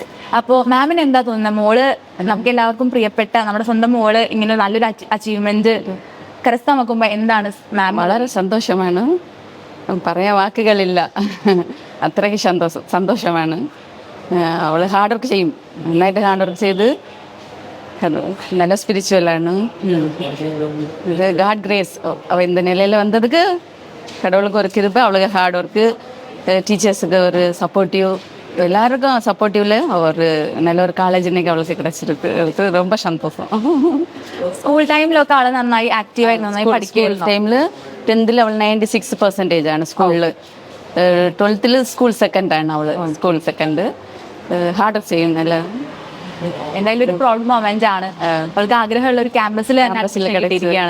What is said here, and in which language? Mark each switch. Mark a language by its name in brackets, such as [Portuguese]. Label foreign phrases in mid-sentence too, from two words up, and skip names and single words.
[Malayalam] അപ്പോൾ മാമിന് എന്താ തോന്നുന്നത്, മോള് നമുക്ക് എല്ലാവർക്കും പ്രിയപ്പെട്ട നമ്മുടെ സ്വന്തം മോള് ഇങ്ങനെ നല്ലൊരു അച്ചീവ്മെന്റ് കരസ്ഥമാക്കുമ്പോൾ എന്താണ് മാം? വളരെ സന്തോഷമാണ്, പറയാൻ വാക്കുകളില്ല. അത്രയ്ക്ക് സന്തോഷമാണ്. അവൾ [English] hard work [Malayalam] ചെയ്യും, നന്നായിട്ട് [English] hard work [Malayalam] ചെയ്ത് നല്ല സ്പിരിച്വലാണ്. [English] God grace [Tamil] அவள் இந்த நிலையில் வந்ததுக்கு கடவுளுக்கு ஒரு கிருபை, அவளுக்கு [English] hard work, [Tamil] டீச்சர்ஸுக்கு ஒரு சப்போர்ட்டிவ், எல்லாருக்கும் சப்போர்ட்டிவ்ல ஒரு நல்ல ஒரு காலேஜ் இன்னைக்கு அவளுக்கு கிடைச்சிருக்கு. அது ரொம்ப சந்தோஷம். [Malayalam] സ്കൂൾ ടൈമിലൊക്കെ ആള് നന്നായി ആക്റ്റീവായി നന്നായി പഠിക്കുന്ന ടൈമിൽ 10th അവൾ 96% ആണ് സ്കൂളിൽ. 12th സ്കൂൾ സെക്കൻഡാണ് അവൾ, [English] school second. hard work [Malayalam] ചെയ്യും നല്ല. എന്തായാലും ഒരു [English] proud moment [Malayalam] ആണ്. അവൾക്ക് ആഗ്രഹമുള്ള ഒരു ക്യാമ്പസിൽ കിട്ടിയിരിക്കുകയാണ്.